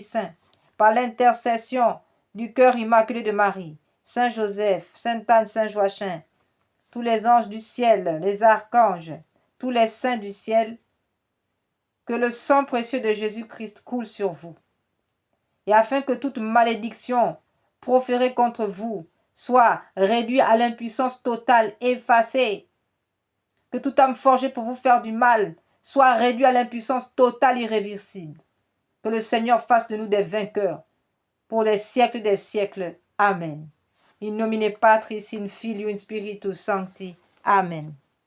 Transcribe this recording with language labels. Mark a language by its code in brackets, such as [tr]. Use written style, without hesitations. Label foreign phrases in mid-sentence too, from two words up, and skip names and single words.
[fr] Saint, par l'intercession du cœur immaculé de Marie, Saint Joseph, Sainte Anne, Saint Joachim, tous les anges du ciel, les archanges, tous les saints du ciel, que le sang précieux de Jésus-Christ coule sur vous, et afin que toute malédiction proférée contre vous soit réduite à l'impuissance totale, effacée, que toute âme forgée pour vous faire du mal soit réduit à l'impuissance totale irréversible. Que le Seigneur fasse de nous des vainqueurs pour les siècles des siècles. Amen. [la] In nomine Patris, in Filio, in Spiritus Sancti. Amen.